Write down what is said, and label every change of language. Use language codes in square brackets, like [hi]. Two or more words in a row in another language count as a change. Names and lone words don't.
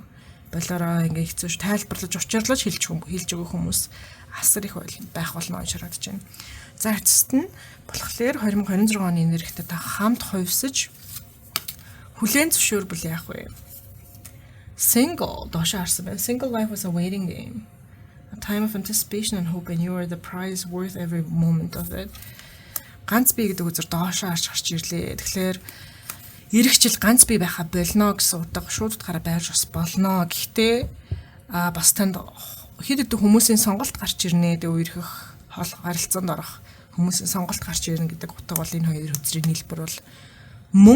[mn] Болоороо ингээ хэцүүш тайлбарлаж, учирлаж хэлж өгөх хүмүүс асар их байх болно гэж харагдаж байна. За эцэст нь болохоор 2026 оны энергитэй та хамт хувьсаж хүлээн зөвшөөрбөл яах вэ? Single доош харсан байна. [en] Single life was a waiting game. A time of anticipation and hope, and you are the prize worth every moment of it. [mn] Ганц бие гэдэг үзэр доош гарч ирлээ. Тэгэхээр ирэх жил ганц бие байха болно гэсэн утга шууд утгаараа байж бас болно. Гэхдээ бас танд хэд хэдэн хүмүүсийн сонголт гарч ирнэ. Тэгээ үерхэх хол харилцаанд орох хүмүүсийн сонголт гарч ирнэ гэдэг утга бол энэ хоёр хөзрийн нийлбэр бол мөн.